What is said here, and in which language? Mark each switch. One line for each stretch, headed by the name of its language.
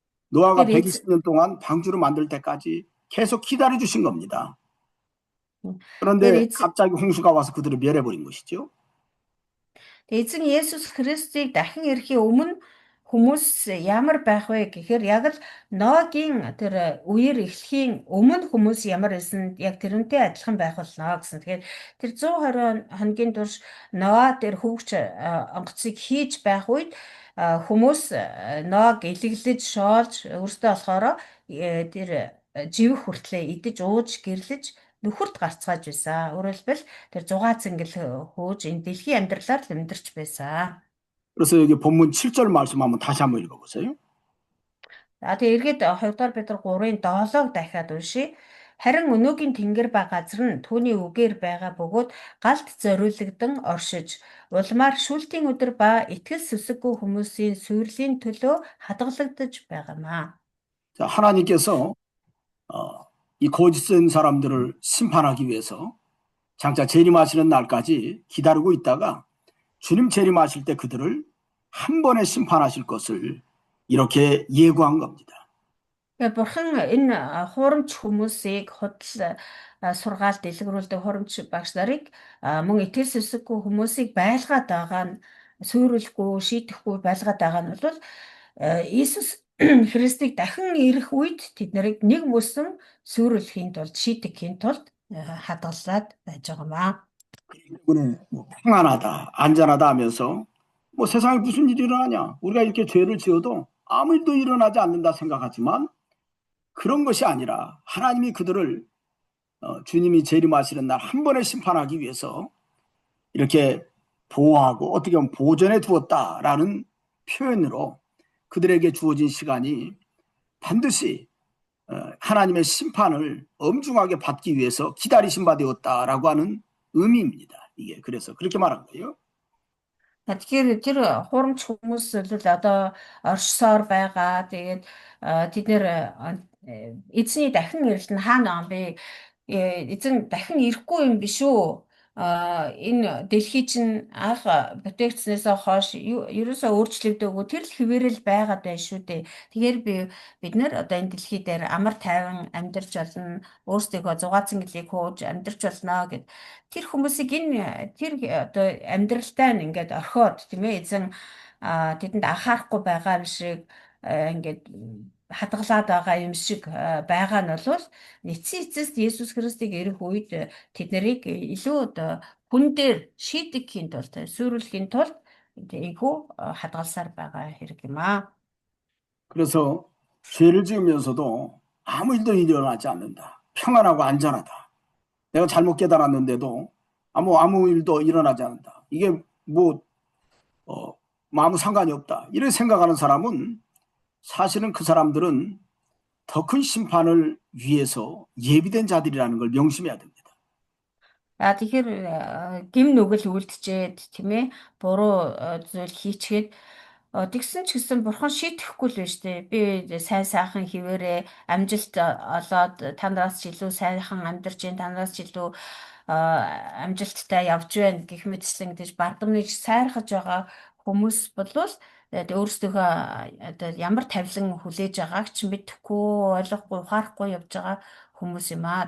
Korean: 노아가
Mongolian: Тэгэхээр
Korean: 120년 동안 방주를 만들 때까지 계속 기다려 주신 겁니다.
Mongolian: тэгэхээр
Korean: 그런데 갑자기 홍수가 와서 그들을 멸해버린 것이죠.
Mongolian: Эзэн Есүс Христийг дахин ирэхийн өмнө хүмүүс ямар байх вэ гэхээр яг л Ноагийн тэр үеэр эхлэхийн өмнө хүмүүс ямар байсан яг тэрнтэй адилхан байх болно гэсэн. Тэгэхээр тэр 120 хоногийн турш Ноа тэр хөвгч онгоцыг хийж байх үед хүмүүс Ноаг илэглэж шоолж өөртөө болохоор тэр живэх хүртлээр идэж ууж гэрлэж нөхөрт гарцгааж байсан. Өөрөөр хэлбэл тэр 6 цэнгэл хөөж энэ дэлхийн амьдралаар л амьдарч байсан.
Korean: 그래서 여기 본문 7절 말씀 한번 다시 한번 읽어보세요.
Mongolian: За тэгээ эргээд 2 дугаар Петр 3-ын 7-ог дахиад уншия. Харин өнөөгийн тэнгэр ба газар нь түүний үгээр байгаа бөгөөд галт зориулагдсан оршиж, улмаар шүүлтийн өдөр ба итгэл сүсэггүй хүмүүсийн сүрлийн төлөө хадгалагдаж байгаамаа.
Korean: 자, 하나님께서 이 거짓된 사람들을 심판하기 위해서 장차 재림하시는 날까지 기다리고 있다가 주님 재림하실 때 그들을 한 번에 심판하실 것을 이렇게 예고한 겁니다.
Mongolian: Тэгээ бурхан энэ хуурамч хүмүүсийг худал сургаалт дэлгэрүүлдэг хуурамч багш нарыг мөн итгэл сүсэггүй хүмүүсийг байлгаад байгаа нь суйруулахгүй шийдэхгүй байлгаад байгаа нь бол Иесус Христийг дахин ирэх үед тэд нарыг нэг мөсөн суйруулахын тулд шийдэхийн тулд хадгалаад байж байгаамаа.
Korean: 때문에 뭐 평안하다, 안전하다 하면서 뭐 세상에 무슨 일이 일어나냐? 우리가 이렇게 죄를 지어도 아무 일도 일어나지 않는다 생각하지만 그런 것이 아니라 하나님이 그들을 주님이 재림하시는 날 한 번에 심판하기 위해서 이렇게 보호하고 어떻게 보면 보존해 두었다라는 표현으로 그들에게 주어진 시간이 반드시 하나님의 심판을 엄중하게 받기 위해서 기다리신 바 되었다라고 하는 의미입니다. 이게 그래서 그렇게 말한 거예요.
Mongolian: Тэгэхээр тэр хуурамч хүмүүс л одоо оршсоор байгаа. Тэгээд тэд нэр эзний дахин ирэлт нь хаана байгаа юм бэ? Эзэн дахин ирэхгүй юм биш үү? Энэ дэлхий чинь анх бүтээгдснээс хойш ерөөсөө өөрчлөгдөөгүй тэр л хэвээрэл байгаад байна шүү дээ. Тэгэхээр бид нэр одоо энэ дэлхий дээр амар тайван амьдарч болно. Өөрсдөө 6 цэнгэлийг хөөж амьдарч болно гэд тэр хүмүүсийг энэ тэр одоо амьдралтай нь ингээд орхиод тийм ээ эзэн тэдэнд анхаарахгүй байгаа юм шиг ингээд хадгалаад байгаа юм шиг байгаа нь бол эцсийн эцэст Есүс Христийг ирэх үед тэд нарыг илүү одоо хүн дээр шийдэхийн тулд сүрүүлэхийн тулд ийхүү хадгалсаар байгаа хэрэг юм аа.
Korean: 그래서 죄를 지으면서도 아무 일도 일어나지 않는다. 평안하고 안전하다. 내가 잘못 깨달았는데도 아무 일도 일어나지 않는다. 이게 뭐 아무 상관이 없다. 이렇게 생각하는 사람은 사실은 그 사람들은 더 큰 심판을 위해서 예비된 자들이라는 걸 명심해야 됩니다.
Mongolian: Тэгэхээр гим нүгэл үлдчихэд тийм ээ буруу зүйл хийчихэд тэгсэн ч гэсэн бурхан шийдэхгүй л байна шүү дээ. Би сайн сайхан хിവэрээ амжилт олоод танараас ч илүү сайхан амьдарч जैन танараас ч илүү амжилттай явж байна гэх мэтчлэн гэж бардамныг сайрхаж байгаа хүмүүс болвол өөрсдөө одоо ямар тавилан хүлээж байгааг ч мэдэхгүй ойлгохгүй ухаарахгүй явж байгаа хүмүүс юм аа.